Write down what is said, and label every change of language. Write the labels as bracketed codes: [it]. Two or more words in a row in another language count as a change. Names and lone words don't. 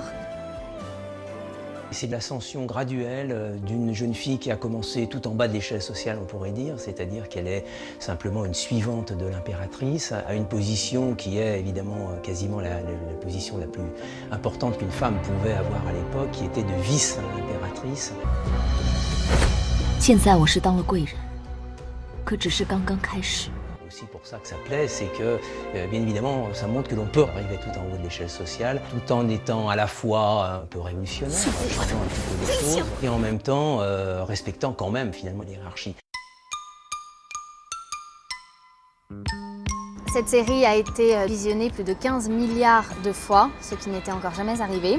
[fr] C'est l'ascension graduelle d'une jeune fille qui a commencé tout en bas de l'échelle sociale, on pourrait dire, c'est-à-dire qu'elle est simplement une suivante de l'impératrice, à une position qui est évidemment quasiment la position la plus importante qu'une femme pouvait avoir à l'époque, qui était de vice-impératrice. [zh] 现在我是当了贵人，可只是刚刚开始。 [fr] C'est pour ça que ça plaît, c'est que, bien évidemment, ça montre que l'on peut arriver tout en haut de l'échelle sociale, tout en étant à la fois un peu révolutionnaire, changeant un petit peu les choses, et en même temps respectant quand même finalement l'hiérarchie. Cette série a été visionnée plus de 15 milliards de fois, ce qui n'était encore jamais arrivé.